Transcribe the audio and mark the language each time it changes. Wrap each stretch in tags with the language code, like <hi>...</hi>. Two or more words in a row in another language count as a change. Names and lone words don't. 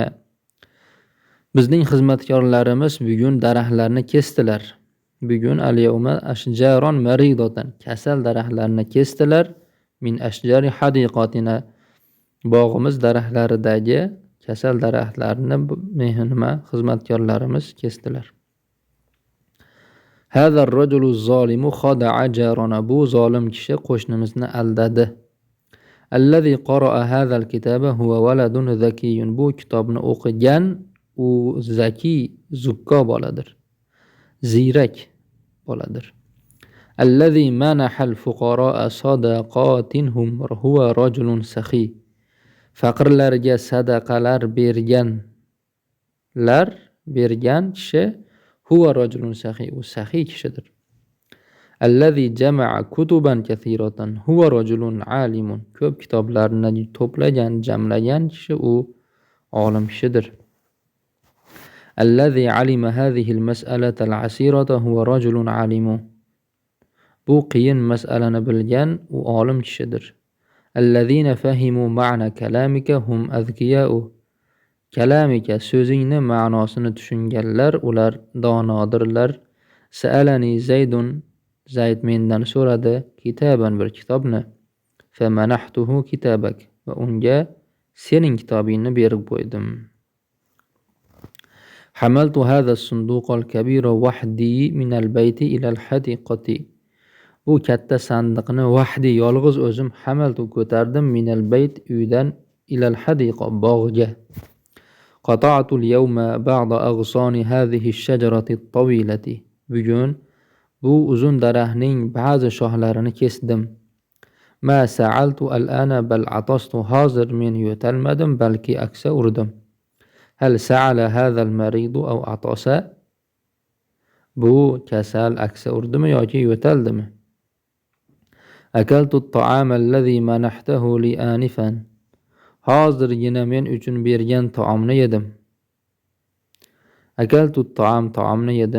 <uz>Bizning xizmatkorlarimiz bugun daraxtlarni kesdilar.</uz> <ar>بوگون اليوم أشجارا مريضة.</ar> <uz>Kasal daraxtlarni kesdilar.</uz> <ar>من أشجار حديقتنا.</ar> <uz>Bog'imiz daraxtlaridagi kasal daraxtlarni xizmatkorlarimiz kesdilar.</uz> <ar>هذا الرجل الظالم خدع جارنا.</ar> <uz>Bu zolim kishi qo'shnimizni aldadi.</uz> <ar>الذي قرأ هذا الكتاب هو ولد ذكي.</ar> <uz>Bu kitobni o'qigan u zaki, zukko boladir. Ziyrak boladir.</uz> <ar>الذي منح الفقراء صدقاتهم هو رجل سخي.</ar> <uz>Faqirlarga sadaqalar bergan kishi</uz> <ar>هو رجل سخي.</ar> <uz>U saxiy kishidir.</uz> <ar>الذي جمع كتبا كثيرة هو رجل عالم.</ar> <uz>Ko'p kitoblarni to'plagan, jamlagan kishi u olim kishidir.</uz> <ar>الذي علم هذه المسألة العسيرة هو رجل عالم.</ar> <uz>Bu qiyin mas'alani bilgan u olim kishidir.</uz> <ar>الذين فهموا معنى كلامك هم أذكياء.</ar> <uz>Kalamika so'zingni ma'nosini tushunganlar ular donodirlar.</uz> <ar>سألني زيد,</ar> <uz>Zayd mendan so'radi kitaban bir kitobni.</uz> <ar>فمنحته كتابك</ar> <uz>va unga sening kitobingni berib qo'ydim.</uz> <ar>حملت هذا الصندوق الكبير وحدي من البيت إلى الحديقة.</ar> <uz>Bu katta sandiqni vahdi yolg'iz o'zim hamaltu ko'tardim</uz> <ar>من البيت</ar> <uz>uydan</uz> <ar>إلى الحديقة</ar> <uz>bog'ga.</uz> <ar>قطعت اليوم بعض أغصان هذه الشجرة الطويلة.</ar> <uz>Bugun bu uzun daraxtning ba'zi shoxlarini kesdim.</uz> <ar>ما سعلت الآن بل عطست.</ar> <uz>Hozir men yo'talmadim balki aksa urdim.</uz> <ar>هل سعل هذا المريض أو عطس?</ar> <uz>Bu kasal aksa urdimi yoki yo'taldimi?</uz> <ar>أكلت الطعام الذي منحته لي آنفا.</ar> <uz>Hozirgina men uchun bergan taomni yedim. Akaltu taomni yedim.</uz>